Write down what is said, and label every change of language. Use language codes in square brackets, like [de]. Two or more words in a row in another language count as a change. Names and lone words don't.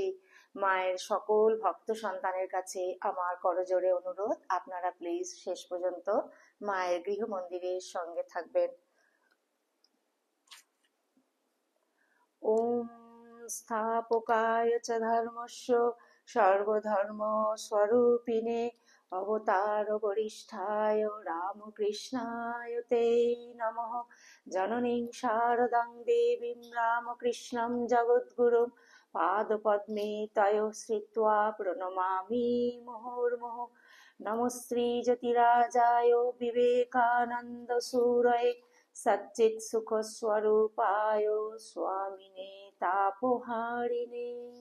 [bn] মায়ের সকল ভক্ত সন্তানের কাছে আমার করজোড়ে অনুরোধ, আপনারা প্লিজ শেষ পর্যন্ত মায়ের গৃহ মন্দিরের সঙ্গে থাকবেন। [sa] ওম স্থাপকায় চ ধর্মস্য সর্বধর্ম স্বরূপিণে অবতার বরিষ্ঠায় রামকৃষ্ণায় তে নমঃ। জননীং শারদাং দেবীং রামকৃষ্ণং জগদ্গুরুং পাদপদ্মে তয়োঃ শ্রিত্বা প্রণমামি মুহুর্মুহুঃ। নমস্ত্রী জ্যোতিরাজায় বিবেকানন্দ সুরয়ে সচ্চিৎ সুখ স্বরূপায় স্বামিনে তাপহারিণে।